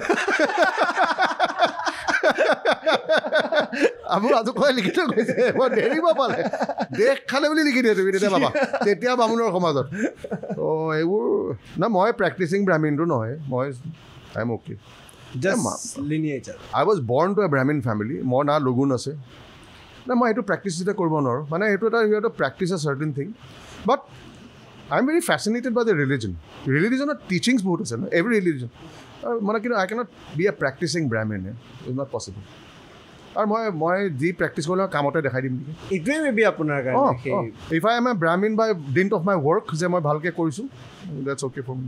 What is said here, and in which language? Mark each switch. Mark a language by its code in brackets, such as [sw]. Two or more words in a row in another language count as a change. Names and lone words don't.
[as] মোৰ আজু ককাই লিখি থৈ গৈছে মই নেৰিব পালে দেশ খালে বুলি লিখি দিয়ে তুমি তেতিয়া পাবা তেতিয়া বামুণৰ সমাজত ত' এইবোৰ না মই প্ৰেক্টিচিং ব্ৰাহ্মণটো নহয় মই [en] I am okay I was born to a Brahmin family. [as] মোৰ না লগুণ আছে না মই এইটো প্ৰেক্টিচ যেতিয়া কৰিব নোৱাৰোঁ মানে এইটো এটা [en] you have to practice a certain thing but I am very fascinated by the religionৰ teachings [as] বহুত আছে ন [en] every religion [as] মানে কিন্তু [en] I cannot be a practicing Brahmin is not possible [as] আৰু মই যি প্ৰেক্টিচ কৰিলে কামতে দেখাই দিম নেকি এইটোৱে মেবি আপোনাৰ কাৰণে [en] If I am a Brahmin by dint of my work [as] যে মই ভালকৈ কৰিছোঁ [en] that's okay for me